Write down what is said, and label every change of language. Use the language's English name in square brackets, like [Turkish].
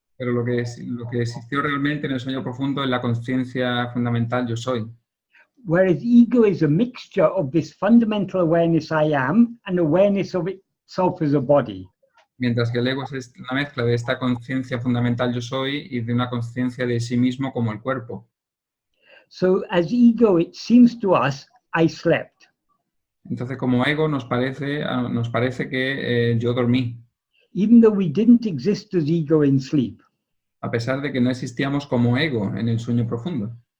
[Spanish] Pero lo que existió realmente en el sueño profundo es la conciencia fundamental yo soy. [English] Whereas ego is a mixture of this fundamental awareness I am and awareness of itself as a body. [Spanish] Mientras que el ego es una mezcla de esta conciencia fundamental yo soy y de una conciencia de sí mismo como el cuerpo. [English] So as ego, it seems to us, I slept. [Spanish] Entonces, como ego nos parece que yo dormí, [English] Even though we didn't exist as ego in sleep. [Spanish] a pesar de que no existíamos como ego en el sueño profundo.